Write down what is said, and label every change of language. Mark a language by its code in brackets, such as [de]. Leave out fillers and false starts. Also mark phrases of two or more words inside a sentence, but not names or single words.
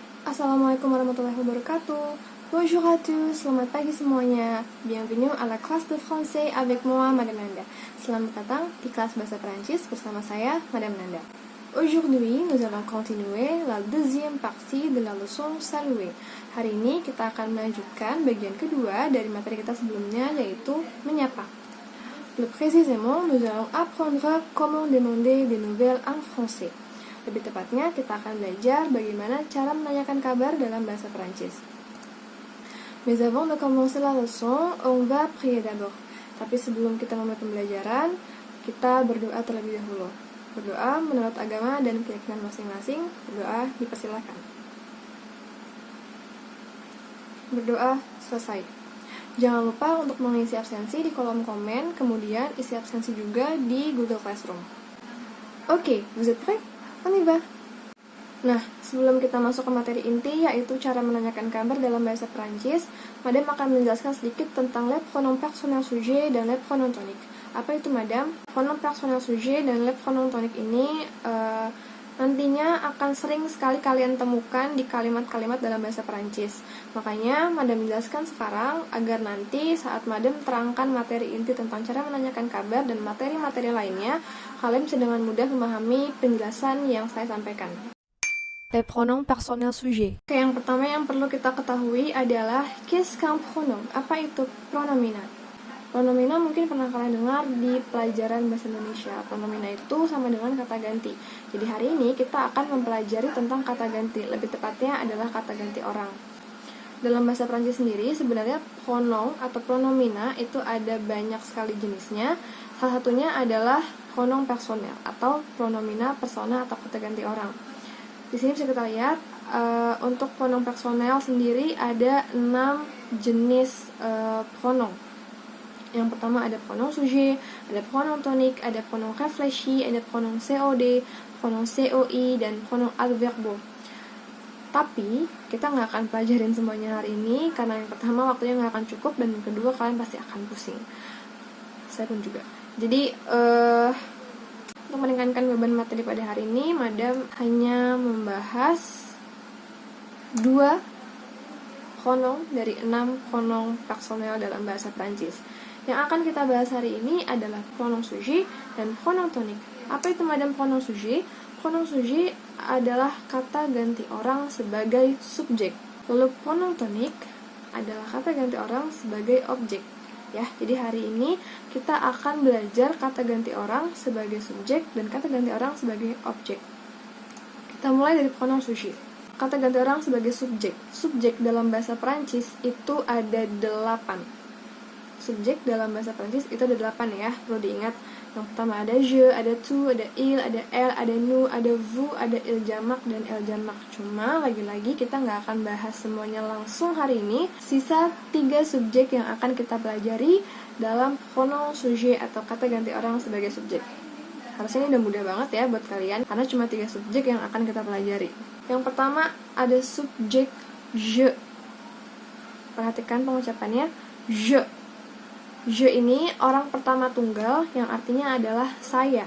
[ar] السلام عليكم ورحمة الله وبركاته. [fr] Bonjour à tous, [id] selamat pagi semuanya. [fr] Bienvenue à la classe de français avec moi, Madame Nanda. [id] Selamat datang di kelas bahasa Perancis bersama saya, Madame Nanda. [fr] Aujourd'hui, nous allons continuer la deuxième partie de la leçon saluer. [id] Hari ini kita akan melanjutkan bagian kedua dari materi kita sebelumnya, yaitu menyapa. [fr] Plus précisément, nous allons apprendre comment demander des nouvelles en français. [id] Lebih tepatnya, kita akan belajar bagaimana cara menanyakan kabar dalam bahasa Perancis. [fr] Mais avant de commencer la leçon, on va prier d'abord. [id] Tapi sebelum kita memulai pembelajaran, kita berdoa terlebih dahulu. Berdoa menurut agama dan keyakinan masing-masing. Berdoa dipersilakan. Berdoa selesai. Jangan lupa untuk mengisi absensi di kolom komen, kemudian isi absensi juga di Google Classroom. Oke, [fr] vous êtes prêts? On y va. [id] Nah, sebelum kita masuk ke materi inti, yaitu cara menanyakan kabar dalam bahasa Perancis, Madame akan menjelaskan sedikit tentang [fr] les pronoms personnels sujet [id] dan [fr] les pronoms toniques. [id] Apa itu, Madame? [fr] Pronoms personnels sujet [id] dan [fr] les pronoms toniques [id] ini nantinya akan sering sekali kalian temukan di kalimat-kalimat dalam bahasa Perancis. Makanya, Madame menjelaskan sekarang agar nanti saat Madame terangkan materi inti tentang cara menanyakan kabar dan materi-materi lainnya, kalian bisa dengan mudah memahami penjelasan yang saya sampaikan. [fr] Les pronoms personnels sujet. [id] Oke, yang pertama yang perlu kita ketahui adalah [fr] qu'est-ce qu'un pronom? [id] Apa itu pronomina? Pronomina mungkin pernah kalian dengar di pelajaran bahasa Indonesia. Pronomina itu sama dengan kata ganti. Jadi hari ini kita akan mempelajari tentang kata ganti. Lebih tepatnya adalah kata ganti orang. Dalam bahasa Prancis sendiri, sebenarnya pronom atau pronomina itu ada banyak sekali jenisnya. Salah satunya adalah [fr] pronom personel [id] atau pronomina persona atau kata ganti orang. Di sini bisa kita lihat, untuk [fr] pronom personel [id] sendiri ada 6 jenis pronom. Yang pertama ada [fr] pronom sujet, [id] ada [fr] pronom tonique, [id] ada [fr] pronom réfléchi, [id] ada [fr] pronom COD, pronom COI, [id] dan [fr] pronom adverbo. [id] Tapi, kita nggak akan pelajarin semuanya hari ini, karena yang pertama waktunya nggak akan cukup, dan yang kedua kalian pasti akan pusing. Saya pun juga. Jadi, untuk meringankan beban materi pada hari ini, Madame hanya membahas 2 pronom dari 6 [fr] pronom personel [id] dalam bahasa Prancis. Yang akan kita bahas hari ini adalah [fr] pronom sujet [id] dan [fr] pronom tonique. [id] Apa itu, Madame, [fr] pronom sujet? Pronom sujet [id] adalah kata ganti orang sebagai subjek. Lalu [fr] pronom tonique [id] adalah kata ganti orang sebagai objek. Ya, jadi hari ini kita akan belajar kata ganti orang sebagai subjek dan kata ganti orang sebagai objek. Kita mulai dari [fr] pronom sujet. [id] Kata ganti orang sebagai subjek. Subjek dalam bahasa Perancis itu ada 8. Subjek dalam bahasa Prancis itu ada 8 ya, perlu diingat. Yang pertama ada je, ada tu, ada il, ada elle, ada nous, ada vous, ada il jamak dan elle jamak. Cuma lagi-lagi kita nggak akan bahas semuanya langsung hari ini. Sisa 3 subjek yang akan kita pelajari dalam [fr] pronom sujet [id] atau kata ganti orang sebagai subjek. Harusnya ini udah mudah banget ya buat kalian, karena cuma 3 subjek yang akan kita pelajari. Yang pertama ada subjek je. Perhatikan pengucapannya, je. Je ini orang pertama tunggal yang artinya adalah saya.